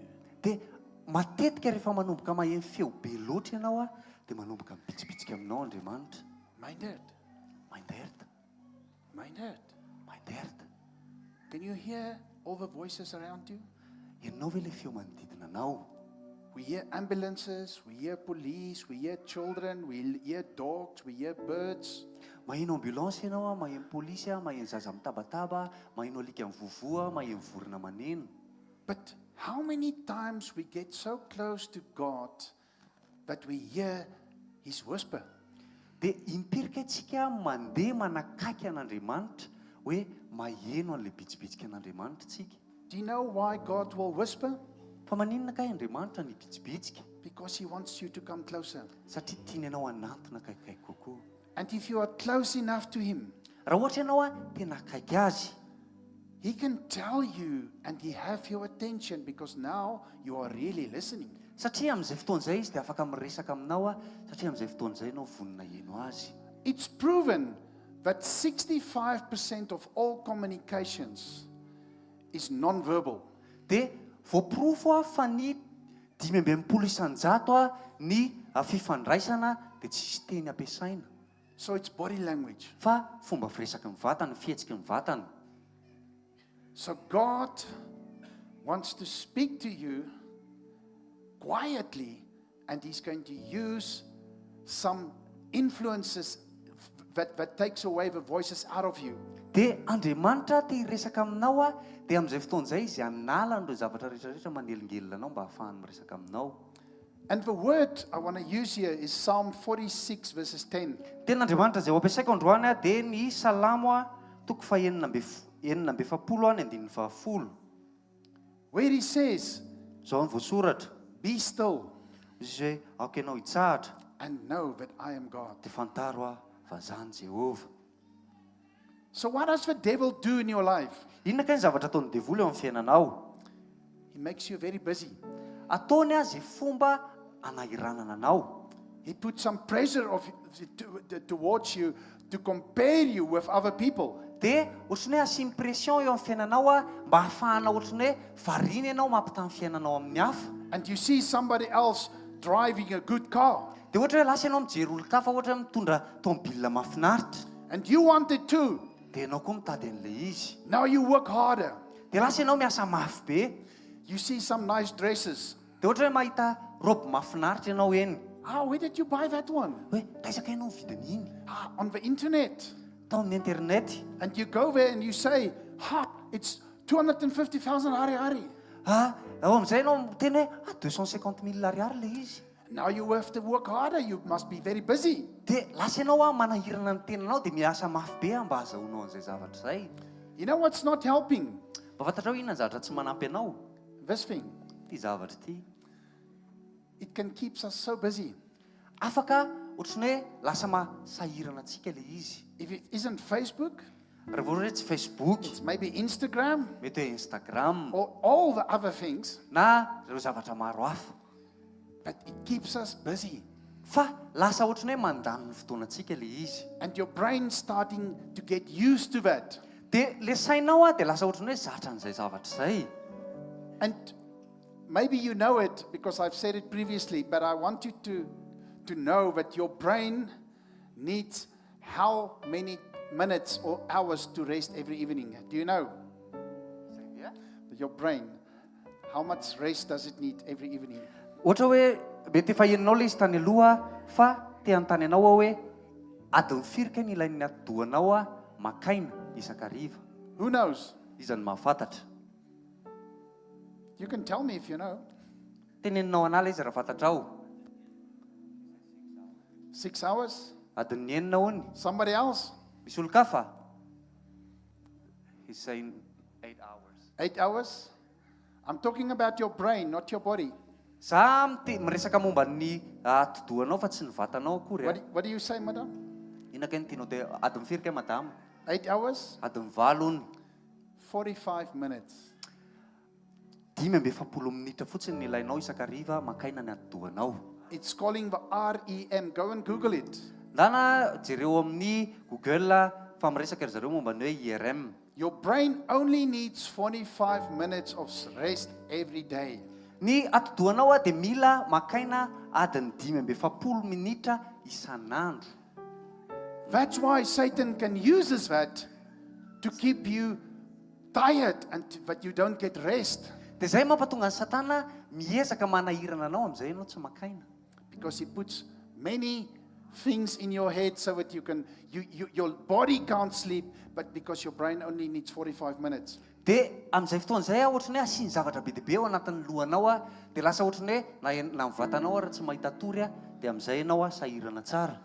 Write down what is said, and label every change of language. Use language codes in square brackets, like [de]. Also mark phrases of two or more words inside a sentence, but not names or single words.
[mg] Dia matetika rehefa manomboka maheno feo be loatra ianao dia manomboka mibitsibitsika aminao Andriamanitra. Minded. Mindert. [en] Can you hear all the voices around you? [mg] Ianao ve le feo manodidina anao? [en] We hear ambulances, we hear police, we hear children, we hear dogs, we hear birds. [mg] Maheno ambulance ianao maheno polisy maheno zaza mitabataba, maheno alika mivovoa, maheno vorona maneno. [en] But how many times we get so close to God that we hear his whisper? [mg] Dia impirika antsika mandeha manakaiky an'Andriamanitra hoe maheno an'ilay bitsibitsika an'Andriamanitra tsika. [en] Do you know why God will whisper? [mg] Fa maninona kay Andriamanitra ny bitsibitsika? [en] Because he wants you to come closer. [mg] Satria tiany ianao hanantona kaikaiky kokoa. [en] And if you are close enough to him, [mg] Raha ohatra ianao tena akaiky azy, [en] he can tell you and he have your attention because now you are really listening. [mg] satria amin'izay fotoana izay izy dia afaka miresaka aminao satria amin'izay fotoana izay ianao vonona heno azy. [en] It's proven that 65% of all communications is non-verbal. [mg] dia voaporofo a fa ny 5 isanjato a ny fifandraisana dia tsisy teny ampiasaina [en] So it's body language. [mg] fa fomba firesaky ny vatana fihetsiky ny vatana. [en] So God wants to speak to you quietly, and He's going to use some influences that takes away the voices out of you. [mg] dia Andriamanitra te hiresaka aminao a dia amin'izay fotoan'izay izy anala n'ireo zavatra rehetrarehetra manelingelina anao mba hahafahany miresaka aminao. [en] And the word I want to use here is Psalm 46 verses 10. [mg] Ten'Andriamanitra izay ho ampiasaiko androany a dia ny salamo a toko fa 9:7 any 9:10 [en] Where he says, [mg] izao ny voasoratra [en] be still [mg] izy hoe aoka ianao hitsahatra [en] and know that I am God. [mg] dia fantaro a fa zany Jehova. [en] So what does the devil do in your life? [mg] Inona ka ny zavatra ataon'ny devoly eo amin'ny fiainanao? [en] He makes you very busy. [mg] Ataony azy fomba anahiranana anao. [en] He puts some pressure towards you to compare you with other people. [mg] Dia ohatrany hoe asimy pression eo amin'ny fiainanao a mba hahafahana ohatrany hoe variana ianao mampitany fiainanao amin'ny hafa. [en] And you see somebody else driving a good car. [mg] Dia ohatra hoe lasa ianao mijery olon-kafa ohatra hoe mitondra tômôbilina mahafinaritra. [en] And you want it too. [mg] Dia ianao koa mitady an'ilay izy. [en] Now you work harder. [mg] Dia lasa ianao miasa mafy be. [en] You see some nice dresses. [mg] Dia ohatra hoe mahita robe mahafinaritra ianao eny. [en] Where did you buy that one? [mg] Hoe taizaka ianao vidiny iny? [en] On the internet. [mg] Tao amin'ny internet. [en] And you go there and you say, it's 250,000 hari. [mg] Ao amin'izay ianao miteny hoe 250,000 ariary ilay izy. [en] Now you have to work harder. You must be very busy. [mg] Dia lasa ianao a manahirana ny tenanao dia miasa mafy be mba hahazahoanao an'izay zavatra izay. [en] You know what's not helping? [mg] Mba fantatra hoe inona ny zavatra tsy manampy anao? [en] This thing. [mg] Ty zavatra ty. [en] It can keep us so busy. [mg] Afaka ohatrany hoe lasa masahirana antsika ilay izy. [en] If it isn't Facebook, [mg] Raha vao hoe tsy Facebook, [en] it's maybe Instagram [mg] mety hoe Instagram, [en] or all the other things, [mg] na ireo zavatra maro hafa. [en] but it keeps us busy. [mg] Fa lasa ohatrany hoe mandany ny fotoanantsika ilay izy. [en] And your brain starting to get used to that. [mg] Dia le sainao a dia lasa ohatrany hoe zatra an'izay zavatra izay. [en] And maybe you know it because I've said it previously, but I want you to know that your brain needs how many minutes or hours to rest every evening. Do you know? Your brain, how much rest does it need every evening? [mg] Ohatra hoe mety efa heninao ilay izy tany aloha fa te hanontany anao ao hoe adiny firy kay ny ilain'ny atidohanao a makaina isakariva. [en] Who knows? [mg] Iza ny mahafantatra. [en] You can tell me if you know. [mg] Teneninao anala izy raha fantatrao. [en] 6 hours? [mg] Adiny enina hony. [en] Somebody else? [mg] Misy olo-kafa? [en] He's saying 8 hours. 8 hours? I'm talking about your brain, not your body. [mg] Za miresaka momba ny atidohanao fa tsy ny vatanao akory. [en] What do you say, madam? [mg] Inona kay ny tianao dia adiny firy kay madama? [en] 8 hours? [mg] Adiny 8 hony. [en] 45 minutes. [mg] 50 minitra fotsiny ny ilainao isakariva makaina ny atidohanao. [en] It's calling the REM. Go and Google it. [mg] Ndana jereo amin'ny Google fa miresaka ry zareo momba ny hoe IRM. [en] Your brain only needs 45 minutes of rest every day. [mg] Ny atidohanao a dia mila makaina adiny 50 minitra isan'andro. [en] That's why Satan can use that to keep you tired and that you don't get rest. [mg] Dia izay mampatonga ny Satana miezaka manahirana anao amin'izay ianao tsy makaina. [en] Because he puts many things in your head so that your body can't sleep, but because your brain only needs 45 minutes. [mg] Dia amin'izay fotoan'izay ohatrany hoe asiany zavatra be dia be ao anatin'ny lohanao a dia lasa ohatrany hoe na ny vatanao raha tsy mahita tory a dia amin'izay ianao a sahirana tsara.